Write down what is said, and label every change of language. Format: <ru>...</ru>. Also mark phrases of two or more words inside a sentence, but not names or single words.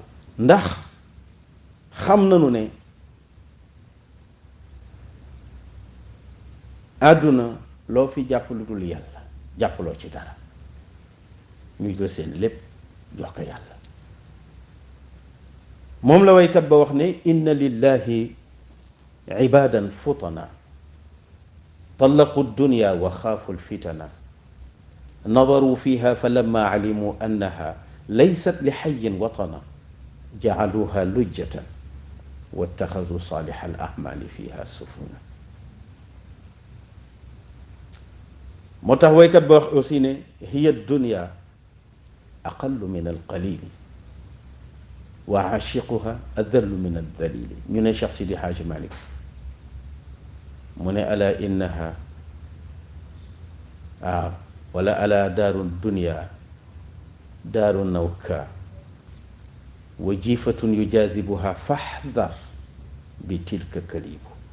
<wo>ndax xam nañu ne àdduna loo fi jàpp lu dul yàlla jàppaloo ci dara. ñu jël seen lépp jox ko yàlla. moom la waykat ba wax ne</wo> <ar>إن لله عبادا فطنا طلقوا الدنيا وخافوا الفتنة نظروا فيها فلما علموا أنها ليست لحي وطنا جعلوها لجة واتخذوا صالح الأعمال فيها سفنا.</ar> <wo>moo tax waykat ba wax aussi ne</wo> <ar>هي الدنيا أقل من القليل وعاشقها أذل من الذليل.</ar> <wo>ñu ne Cheikh Sidi Hadji Malick mu ne</wo> <ar>ألا إنها ولا ألا دار دنيا دار نوك وجيفة يجاذبها فاحذر ب تلك كلاب.</ar>